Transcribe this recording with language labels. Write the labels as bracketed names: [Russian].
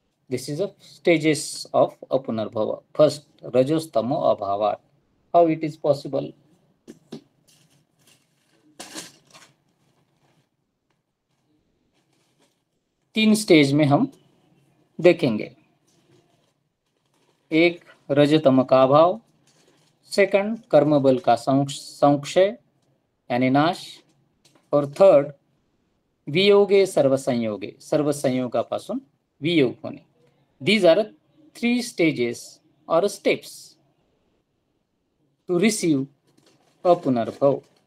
[English] This is a stages of अपुनर्भव. [Sanskrit] First, रजोस्तमो अभावात. [English] How it is possible? [Hindi] तीन stage में हम देखेंगे. एक, रजतम का अभाव. सेकंड, कर्मबल का संक्षय यानी नाश. [Marathi] और थर्ड, [Sanskrit] वियोगे सर्व संयोगे, [Marathi] सर्व संयोगापासून वियोग होणे. [English] These are 3 stages or steps to receive अपुनर्भव.